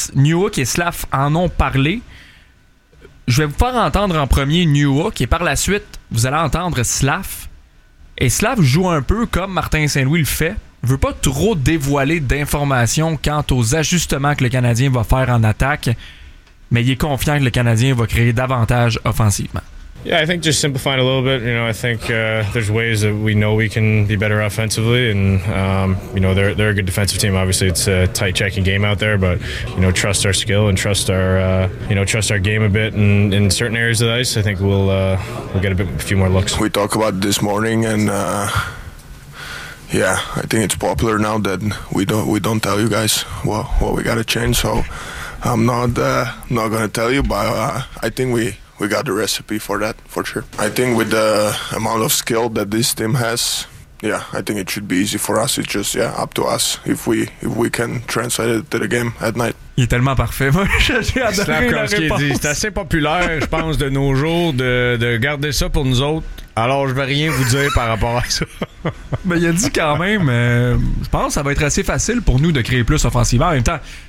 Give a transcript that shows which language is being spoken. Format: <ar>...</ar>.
<fr>Newhook et Slaff en ont parlé. Je vais vous faire entendre en premier Newhook et par la suite, vous allez entendre Slaff. Et Slaff joue un peu comme Martin Saint-Louis le fait. Il ne veut pas trop dévoiler d'informations quant aux ajustements que le Canadien va faire en attaque, mais il est confiant que le Canadien va créer davantage offensivement.</fr> <en>Yeah, I think just simplifying a little bit, you know, I think there's ways that we know we can be better offensively, and you know, they're a good defensive team. Obviously, it's a tight checking game out there, but you know, trust our skill and trust our you know, trust our game a bit, and in certain areas of the ice, I think we'll get a few more looks. We talked about this morning, and yeah, I think it's popular now that we don't tell you guys what we got to change. So I'm not gonna tell you, but I think we got the recipe for that, for sure. I think with the amount of skill that this team has, yeah, I think it should be easy for us. It's just, yeah, up to us if we can translate it to the game at night.</en> <fr>Il est tellement parfait. Moi, j'ai adoré la réponse. C'est assez populaire, je pense, de nos jours, de garder ça pour nous autres. Alors, je vais rien vous dire par rapport à ça. Mais il a dit quand même, je pense que ça va être assez facile pour nous de créer plus offensivement. En même temps,</fr>